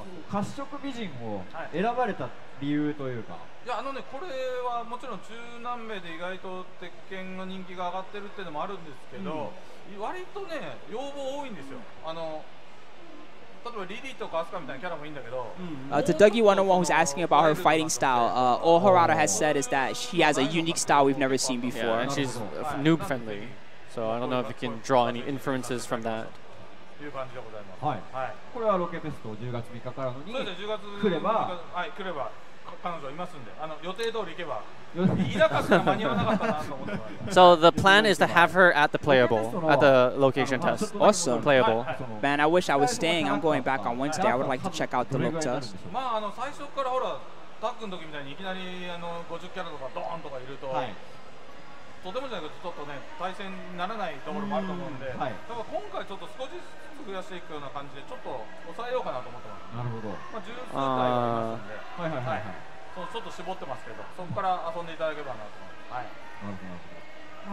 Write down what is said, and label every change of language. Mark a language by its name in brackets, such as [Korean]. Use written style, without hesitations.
[Japanese] 褐色美人を選ばれた理由というか。いやこれはもちろん中南米で意外と鉄拳の人気が上がってるっていうのもあるんですけど、割とね要望多いんですよ。例えばリリーとかアスカみたいなキャラもいいんだけど。 [English] To Dougie 101 who's asking about her fighting style, all Harada has said is that she has a unique style we've never seen before. Yeah, and she's noob friendly, so I don't know if you can draw any inferences from that. [Japanese] いう感じでございます。はい。はい。これはロケフェスト10月3日からのに 10月来れば彼女いますんで、予定通り行けば。いなかったら間に合わなかったなと思ってます。 [English] So the plan is to have her at the playable, at the location test. Awesome. Playable. Man, I wish I was staying. I'm going back on Wednesday. I would like to check out the look test. [Japanese] まあ最初からほらタッグの時みたいにいきなり50キャラとかドーンとかいると。とてもじゃないけどちょっとね対戦にならないところもあると思うんで、だから今回ちょっと少しずつ増やしていくような感じでちょっと抑えようかなと思ってます。なるほど。まあ十数体ありますんで、ちょっと絞ってますけど、そこから遊んでいただければなと思います。はい。